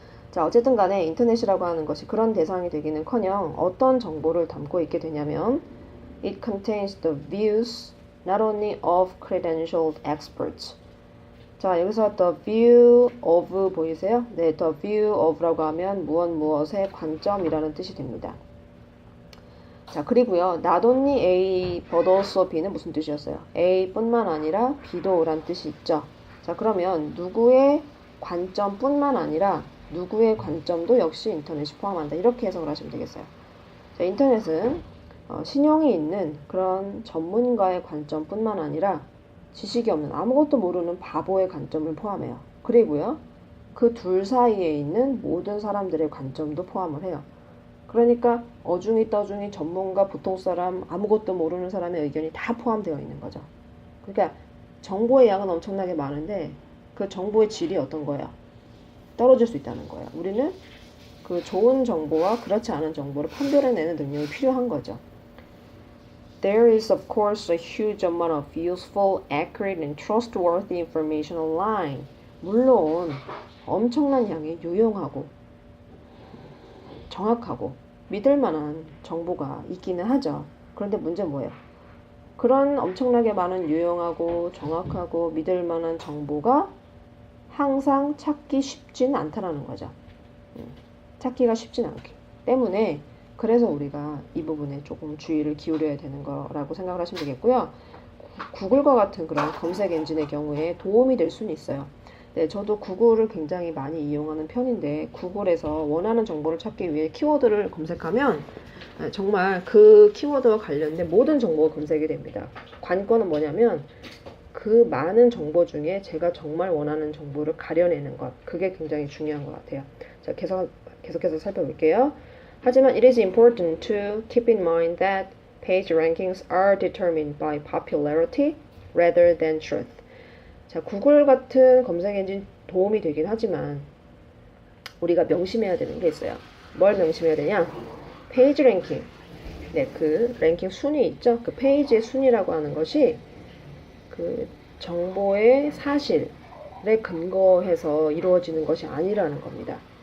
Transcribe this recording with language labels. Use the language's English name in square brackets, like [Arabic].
[Korean] 자, 어쨌든 간에 인터넷이라고 하는 것이 그런 대상이 되기는커녕 어떤 정보를 담고 있게 되냐면 [English] it contains the views not only of credentialed experts. [Korean] 자, 여기서 the view of 보이세요? 네, the view of라고 하면 무엇의 관점이라는 뜻이 됩니다. 자, 그리고요, not only A but also B는 무슨 뜻이었어요? A뿐만 아니라 B도 라는 뜻이 있죠. 자, 그러면 누구의 관점뿐만 아니라 누구의 관점도 역시 인터넷이 포함한다. 이렇게 해석을 하시면 되겠어요. 자, 인터넷은 신용이 있는 그런 전문가의 관점뿐만 아니라 지식이 없는 아무것도 모르는 바보의 관점을 포함해요. 그리고요, 그 둘 사이에 있는 모든 사람들의 관점도 포함을 해요. 그러니까 어중이 떠중이 전문가, 보통 사람, 아무것도 모르는 사람의 의견이 다 포함되어 있는 거죠. 그러니까 정보의 양은 엄청나게 많은데 그 정보의 질이 어떤 거예요? 떨어질 수 있다는 거예요. 우리는 그 좋은 정보와 그렇지 않은 정보를 판별해내는 능력이 필요한 거죠. [English] There is of course a huge amount of useful, accurate and trustworthy information online. [Korean] 물론 엄청난 양의 유용하고 정확하고 믿을 만한 정보가 있기는 하죠. 그런데 문제는 뭐예요? 그런 엄청나게 많은 유용하고 정확하고 믿을 만한 정보가 항상 찾기 쉽진 않다라는 거죠. 찾기가 쉽진 않기 때문에 그래서 우리가 이 부분에 조금 주의를 기울여야 되는 거라고 생각을 하시면 되겠고요. 구글과 같은 그런 검색 엔진의 경우에 도움이 될 수는 있어요. 네, 저도 구글을 굉장히 많이 이용하는 편인데 구글에서 원하는 정보를 찾기 위해 키워드를 검색하면 정말 그 키워드와 관련된 모든 정보가 검색이 됩니다. 관건은 뭐냐면 그 많은 정보 중에 제가 정말 원하는 정보를 가려내는 것, 그게 굉장히 중요한 것 같아요. 자, 계속해서 살펴볼게요. 하지만 [English] it is important to keep in mind that page rankings are determined by popularity rather than truth. [Korean] 자, 구글 같은 검색 엔진 도움이 되긴 하지만 우리가 명심해야 되는 게 있어요. 뭘 명심해야 되냐? 페이지 랭킹. 네, 그 랭킹 순위 있죠? 그 페이지의 순위라고 하는 것이 그 정보의 사실에 근거해서 이루어지는 것이 아니라는 겁니다.